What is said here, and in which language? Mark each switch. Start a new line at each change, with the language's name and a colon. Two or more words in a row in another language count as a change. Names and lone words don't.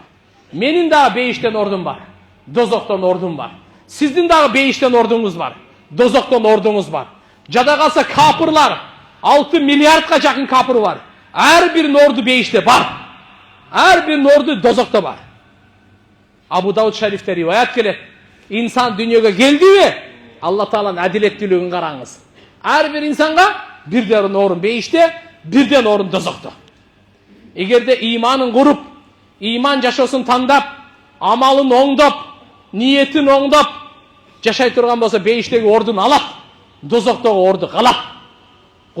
Kyrgyz: Менин дагы бейиштен ордум бар, дозоктон ордум бар. Сиздин дагы бейиштен ордуңуз бар, дозоктон ордуңуз бар. Жада калса капырлар, 6 миллиардка жакын капыр бар. Ар биринин орду бейиште бар. Ар биринин орду дозокто бар. Абу Дауд шарифте риваят келет. İnsan dünyaga keldiби? Алла Тааланын адилеттүүлүгүн караңыз. Ар бир инсанга бирден орун бейиште, бирден орун дозокто. Эгерде иманын куруп, иман жашоосун тандап, амалын оңдоп, ниетин оңдоп жашай турган болсо бейиштеги ордун алат, дозоктогу орду калат.